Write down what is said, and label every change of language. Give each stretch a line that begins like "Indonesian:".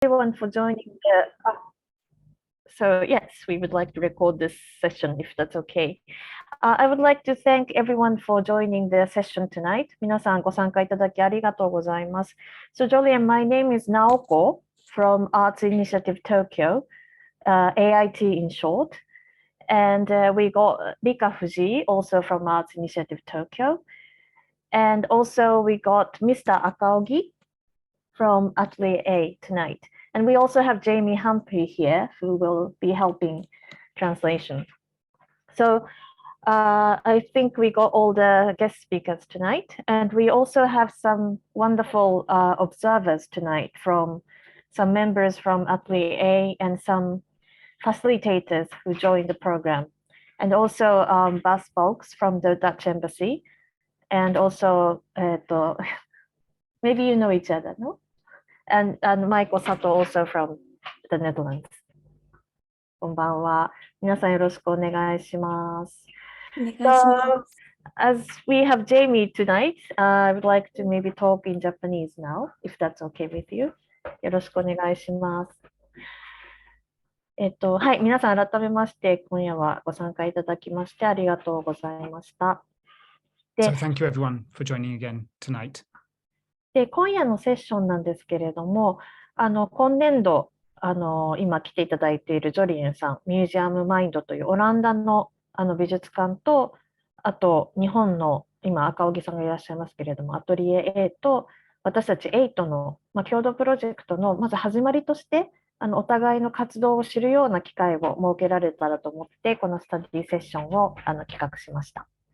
English: everyone for joining the. So yes, we would like to record this session if that's okay. I would like to thank everyone for joining the session tonight.
Japanese: 皆さんご参加いただきありがとうございます。
English: So Jolien, my name is Naoko from Arts Initiative Tokyo, AIT in short. And we got Rika Fuji, also from Arts Initiative Tokyo. And also we got Mr. Akaogi from Atelier A tonight. And we also have Jaime Humphreys here, who will be helping translation. So I think we got all the guest speakers tonight. And we also have some wonderful observers tonight from some members from Atelier A and some facilitators who joined the program. And also Bas Volks from the Dutch Embassy. And also, maybe you know each other, no? And Michael Sato also from the Netherlands.
Japanese: こんばんは。皆さんよろしくお願いします。
English: So, as we have Jaime tonight, I would like to maybe talk in Japanese now, if that's okay with you.
Japanese: よろしくお願いします。はい、皆さん改めまして、今夜はご参加いただきましてありがとうございました。
English: So thank you everyone for joining again tonight.
Japanese: で今夜のセッションなんですけれども、今年度今来ていただいているジョリエンさん、ミュージアムマインドというオランダの美術館と、あと日本の今赤荻さんがいらっしゃいますけれども、アトリエ A と私たちAITの、共同プロジェクトのまず始まりとしてお互いの活動を知るような機会を設けられたらと思って、このスタディセッションを企画しました。